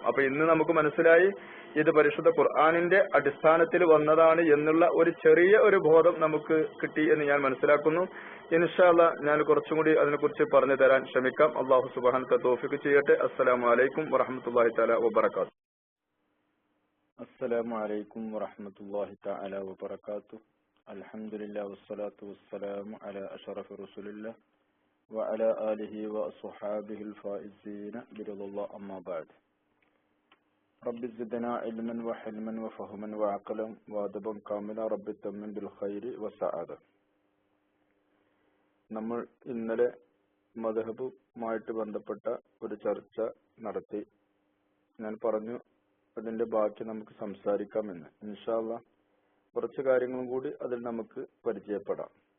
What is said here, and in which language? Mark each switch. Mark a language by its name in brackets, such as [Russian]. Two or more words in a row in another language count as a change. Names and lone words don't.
[Malayalam] അപ്പൊ ഇന്ന് നമുക്ക് മനസ്സിലായി ഇത് പരിശുദ്ധ ഖുർആനിന്റെ അടിസ്ഥാനത്തിൽ വന്നതാണ് എന്നുള്ള ഒരു ചെറിയ ഒരു ബോധം നമുക്ക് കിട്ടി എന്ന് ഞാൻ മനസ്സിലാക്കുന്നു. [Arabic] إن شاء الله [Malayalam] ഞാൻ കുറച്ചും കൂടി അതിനെക്കുറിച്ച് പറഞ്ഞു തരാൻ ശ്രമിക്കാം. അല്ലാഹു സുബ്ഹാനഹു തൗഫീഖ് ചെയ്യട്ടെ. [Arabic] السلام عليكم ورحمة الله تعالى وبركاته. السلام عليكم ورحمة الله تعالى وبركاته. الحمد لله والصلاة والسلام على أشرف رسول الله وعلى آله وأصحابه الفائزين برضا الله. أما بعد، رب زدنا علما وحلما وفهما وعقلا وأدبا كاملا رب تمن بالخير والسعادة. [Malayalam] നമ്മൾ ഇന്നലെ മദ്ഹബുമായിട്ട് ബന്ധപ്പെട്ട ഒരു ചർച്ച നടത്തി. ഞാൻ പറഞ്ഞു അതിന്റെ ബാക്കി നമുക്ക് സംസാരിക്കാമെന്ന്. [Arabic] إن شاء الله [Malayalam] കുറച്ച് കാര്യങ്ങളും കൂടി അതിൽ നമുക്ക് പരിചയപ്പെടാം.